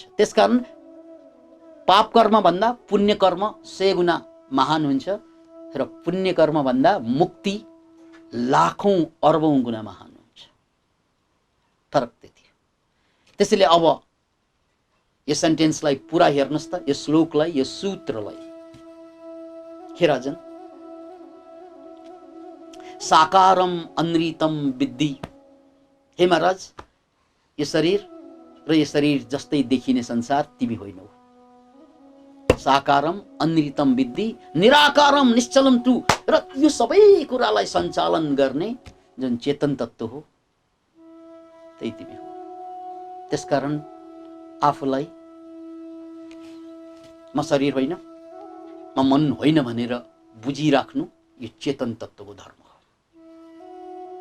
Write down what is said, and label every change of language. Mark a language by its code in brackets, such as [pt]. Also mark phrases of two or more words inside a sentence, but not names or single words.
[ne] त्यसकारण पाप कर्म भन्दा पुण्य कर्म 100 गुणा महान हुन्छ र पुण्य कर्म भन्दा मुक्ति लाखौं अर्बौं गुणा महान हुन्छ। फरक त्यति हो। त्यसैले अब यो सेन्टेन्सलाई पुरा हेर्नुस् त, यो श्लोकलाई, यो सूत्रलाई। [sa] हे राजन, साकारम अनृतम विद्धि। [ne] हे महाराज, यो शरीर र यो शरीर जस्तै देखिने संसार तिमी होइनौ। [sa] साकारम अनृतम विद्धि निराकारम निश्चलम तु। [ne] र यो सबै कुरालाई सञ्चालन गर्ने जुन चेतन तत्त्व हो त्यही तिमी हो। त्यसकारण आफूलाई म शरीर होइन, म मन होइन भनेर बुझिराख्नु यो चेतन तत्त्वको धर्म हो।